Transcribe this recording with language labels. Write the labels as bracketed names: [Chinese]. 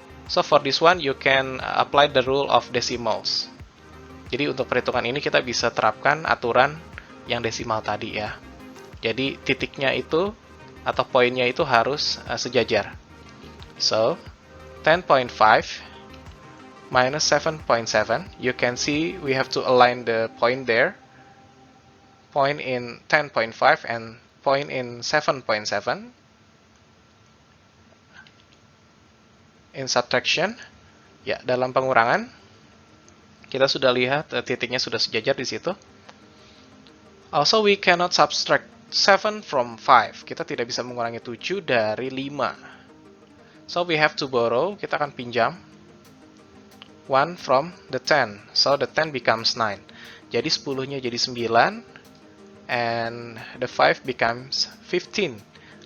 [English] So for this one you can apply the rule of decimals. [Indonesian] Jadi untuk perhitungan ini kita bisa terapkan aturan yang desimal tadi ya. Jadi titiknya itu atau poinnya itu harus sejajar. [English] So 10.5 minus 7.7, you can see we have to align the point there. Point in 10.5 and point in 7.7. In subtraction, [Indonesian] ya dalam pengurangan kita sudah lihat titiknya sudah sejajar di situ. [English] Also we cannot subtract 7 from 5. [Indonesian] Kita tidak bisa mengurangi 7 dari 5. [English] So we have to borrow, [Indonesian] kita akan pinjam [English] 1 from the 10. So the 10 becomes 9. [Indonesian] Jadi 10-nya jadi 9 [English] and the 5 becomes 15.